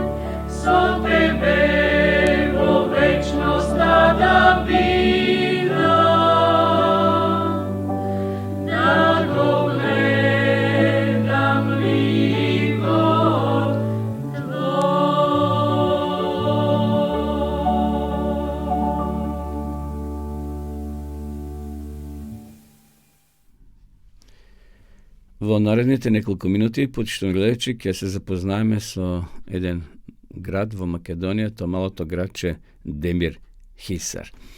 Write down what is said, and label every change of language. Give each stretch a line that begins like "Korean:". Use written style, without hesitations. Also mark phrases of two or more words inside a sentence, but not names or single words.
Macedonian: So tebe vo večnost tada bidam, da go gledam likot tvoj. Во наредните неколку минути, почитувани гледачи, ќе се запознаеме со еден град во Македонија, то малото градче Демир Хисар.